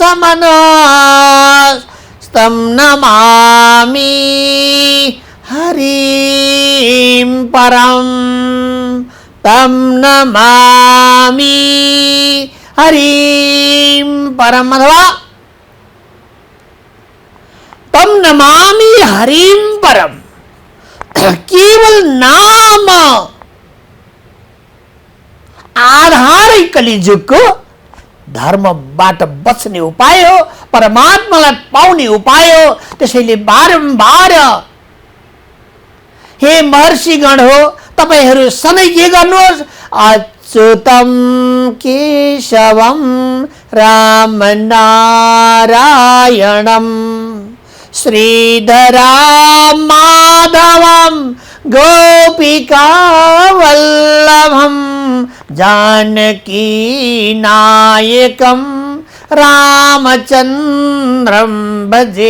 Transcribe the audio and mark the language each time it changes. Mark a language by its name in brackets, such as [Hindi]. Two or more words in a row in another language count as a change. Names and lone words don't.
[Sanskrit] समनस्तम नमामि हरिं परम तम नमामि हरिं परम, अथवा तम नमामि हरिं परम। [Nepali] केवल नाम आधारै कलिजुगको धर्मबाट बच्ने उपाय हो, परमात्मालाई पाउने उपाय हो। त्यसैले बारम्बार हे महर्षिगण हो, तपाईहरू सधैँ के गर्नुहोस्, [Sanskrit] अच्युतम केशवम राम नारायणम श्रीधराम माधवम गोपिका वल्लभम जानकी नायकम रामचंद्रम भजे।